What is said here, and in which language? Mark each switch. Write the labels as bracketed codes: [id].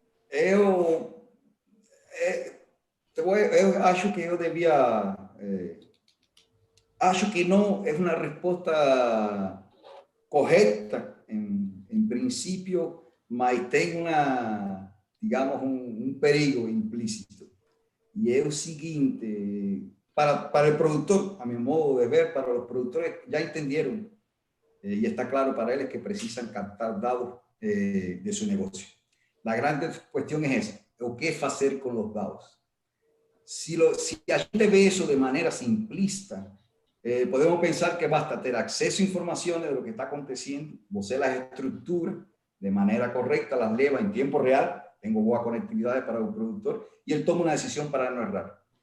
[pt] Eu acho que eu devia... acho que não é uma resposta correta, em princípio, mas tem uma... digamos, un perigo implícito. [es] Y es el siguiente, para el productor, a mi modo de ver, para los productores ya entendieron, y está claro para ellos que precisan captar datos de su negocio. La gran cuestión es esa, o qué hacer con los datos. Si a gente ve eso de manera simplista, podemos pensar que basta tener acceso a informaciones de lo que está aconteciendo, você las estructura de manera correcta, las lleva en tiempo real, tengo [pt] boa conectividade para o produtor, e ele toma uma decisão para não errar.